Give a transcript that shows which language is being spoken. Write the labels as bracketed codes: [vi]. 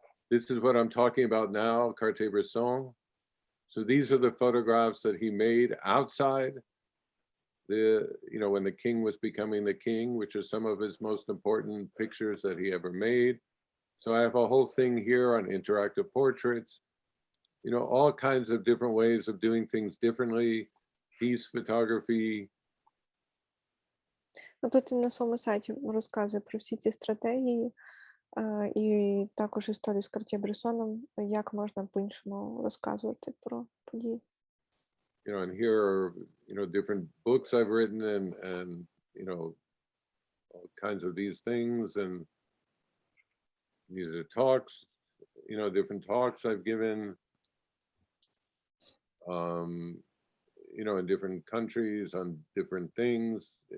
[en] This is what I'm talking about now, Cartier-Bresson. So these are the photographs that he made outside when the king was becoming the king, which are some of his most important pictures that he ever made. So I have a whole thing here on interactive portraits, all kinds of different ways of doing things differently, peace photography. [uk] Тут на своєму сайті розказує про всі ці стратегії, і також історію з Картє-Бресоном, як можна по-іншому розказувати про події. [en] You know, and here are, you know, different books I've written and you know, all kinds of these things, and these are talks, you know, different talks I've given, you know, in different countries on different things.